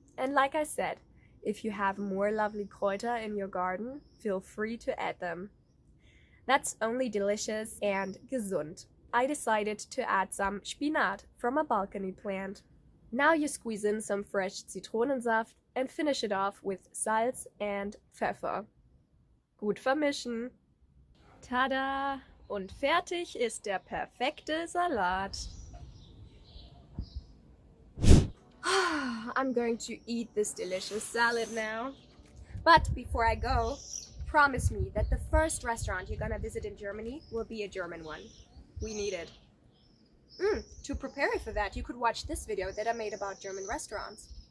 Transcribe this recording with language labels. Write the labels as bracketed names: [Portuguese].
[English] And like I said, if you have more lovely Kräuter in your garden, feel free to add them. That's only delicious and gesund. I decided to add some Spinat from a balcony plant. Now you squeeze in some fresh Zitronensaft and finish it off with Salz and Pfeffer. [German] Gut vermischen. Tada! Und fertig ist der perfekte Salat. [English] I'm going to eat this delicious salad now. But before I go, promise me that the first restaurant you're gonna visit in Germany will be a German one. We need it. To prepare for that, you could watch this video that I made about German restaurants.